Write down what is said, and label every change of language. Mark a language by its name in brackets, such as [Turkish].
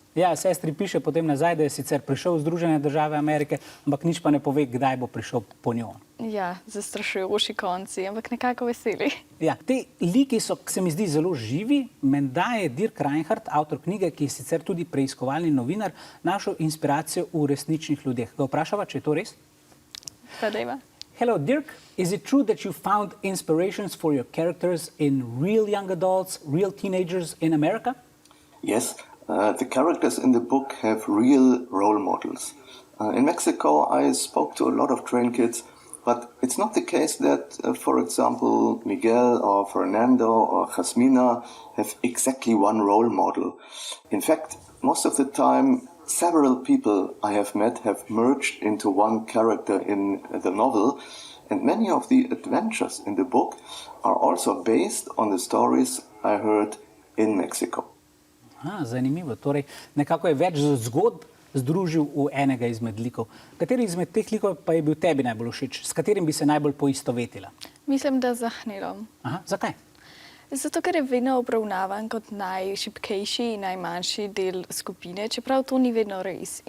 [Slovenian] Ja, sestri piše potem nazaj, da je sicer prišel v Združene države Amerike, ampak nič pa ne pove, kdaj bo prišel po njo. Ja, zastrašujoči konci, ampak nekako veseli. Ja, te liki so, se mi zdi, zelo živi. Menda je Dirk Reinhardt, avtor knjige, ki je sicer tudi preiskovalni novinar, našel inspiracijo v resničnih ljudeh. Ga vprašava, če je to res? Pa dejva. [English] Hello, Dirk. Is it true that you found inspirations for your characters in real young adults, real teenagers in America? Yes. The characters in the book have real role models. In Mexico, I spoke to a lot of train kids, but it's not the case that, for example, Miguel or Fernando or Jasmina have exactly one role model. In fact, most of the time, several people I have met have merged into one character in the novel, and many of the adventures in the book are also based on the stories I heard in Mexico. [Slovenian] Zanimivo. Torej, nekako je več zgodb združil v enega izmed likov. Kateri izmed teh likov pa je bil tebi najbolj všeč? S katerim bi se najbolj poistovetila? Mislim, da z Hnilom. Zakaj? Zato, ker je vedno obravnavan kot najšibkejši in najmanjši del skupine, čeprav to ni vedno res.